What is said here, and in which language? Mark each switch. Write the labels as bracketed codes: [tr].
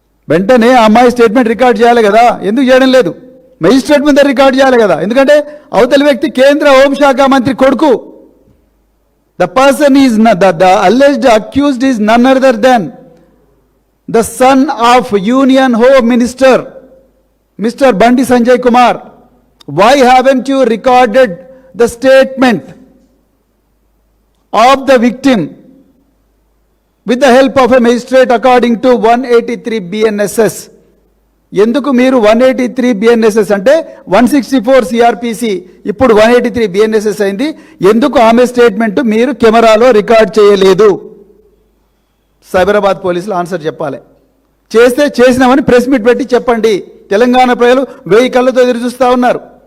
[te] వెంటనే ఆ అమ్మాయి స్టేట్మెంట్ రికార్డ్ చేయాలి కదా. ఎందుకు చేయడం లేదు? మెజిస్ట్రేట్ ముందే రికార్డ్ చేయాలి కదా. ఎందుకంటే అవతలి వ్యక్తి కేంద్ర హోంశాఖ మంత్రి కొడుకు. [en] The person is the alleged accused is none other than the son of union home minister mister Bandi Sanjay Kumar. Why haven't you recorded the statement of the victim with the help of a magistrate according to 183 BNSS? [te] ఎందుకు మీరు 183 BNSS అంటే 164 CRPC ఇప్పుడు 183 BNSS అయింది. ఎందుకు ఆమె statement మీరు కెమెరాలో record చేయలేదు? సైబరాబాద్ పోలీసులు ఆన్సర్ చెప్పాలి. చేస్తే చేసినామని ప్రెస్ మీట్ పెట్టి చెప్పండి. తెలంగాణ ప్రజలు 1000 కళ్ళతో ఎదురు చూస్తూ ఉన్నారు.